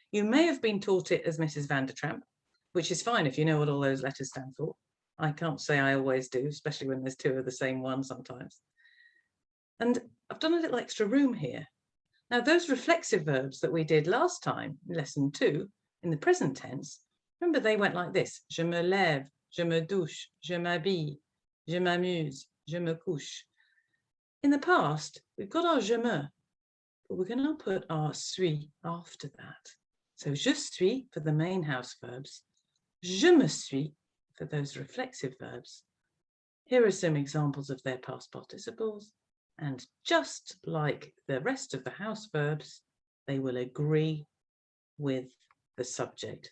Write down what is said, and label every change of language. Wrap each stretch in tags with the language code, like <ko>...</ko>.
<en>You may have been taught it as Mrs. Van der Tramp, which is fine if you know what all those letters stand for. I can't say I always do, especially when there's two of the same one sometimes. And I've done a little extra room here. Now, those reflexive verbs that we did last time, lesson 2, in the present tense, remember they went like this.</en> <fr>Je me lève, je me douche, je m'habille, je m'amuse, je me couche.</fr> <en>In the past, we've got our je me, but we're going to put our suis after that. So je suis for the main house verbs, je me suis for those reflexive verbs. Here are some examples of their past participles, and just like the rest of the house verbs, they will agree with the subject.</en>